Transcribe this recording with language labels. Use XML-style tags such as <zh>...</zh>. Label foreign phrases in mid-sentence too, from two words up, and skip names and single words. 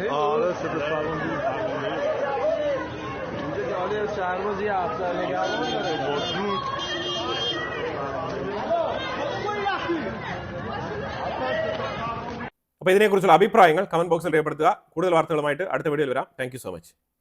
<fa>آره صدا فرماندهی. اینجا جالی از شهرباز یه افسر نگهبان داره. بطرود</fa> <ml>അപ്പോൾ ഇതിനെക്കുറിച്ചുള്ള അഭിപ്രായങ്ങൾ കമന്റ് ബോക്സിൽ രേഖപ്പെടുത്തുക. കൂടുതൽ വാർത്തകളുമായിട്ട് അടുത്ത വീഡിയോയിൽ വരാം.</ml> <en>Thank you so much.</en>